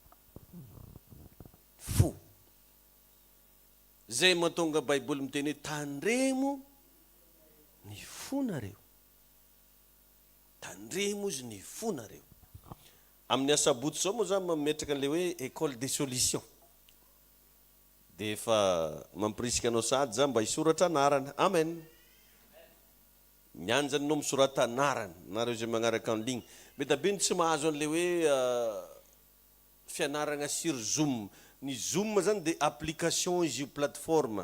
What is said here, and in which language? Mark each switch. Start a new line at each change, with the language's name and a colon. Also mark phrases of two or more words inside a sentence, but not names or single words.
Malagasy: Fo. Zay mahatonga Baiboly miteny hoe tandremo ny fonareo. Tandremo izy ny fonareo. Amin'ny asabotsy zao moa zany mametraka an'le hoe
French: école des solutions.
Malagasy: De efa mampirisika anao sady za mba hisoratra anarana. Amen. Mianjany anao misorata anarana. Nareo zay magnaraka
French: en ligne.
Malagasy: Metabe tsy mahazo an'le hoe fianarana
French: sur Zoom.
Malagasy: Ny Zoom zany de application izy io plateforme.